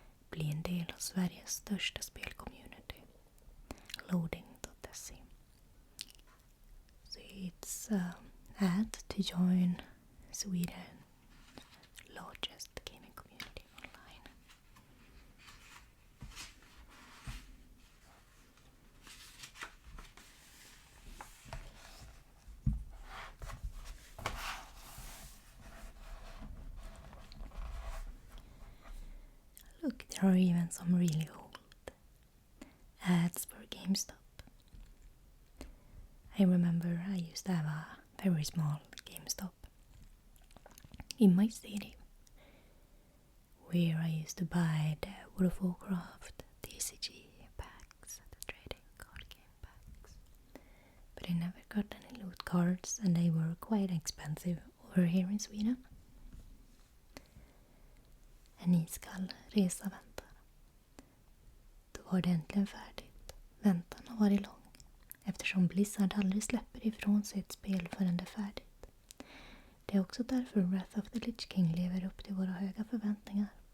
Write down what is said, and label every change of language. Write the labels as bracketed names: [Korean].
[Swedish] Bli en del av Sveriges största spelcommunity. Loading.se. [English] So it's an ad to join Sweden's largest gaming community online. Look, there are even some really old ads for GameStop. I remember I used to have a very small GameStop in my city, where I used to buy the World of Warcraft TCG packs, the trading card game packs. But I never got any loot cards, and they were quite expensive over here in Sweden. [Swedish] En iskall resa väntar. Då var det äntligen färdigt. Väntan har varit lång. eftersom Blizzard aldrig släpper ifrån sig ett spel förrän det är färdigt. Det är också därför Wrath of the Lich King lever upp till våra höga förväntningar.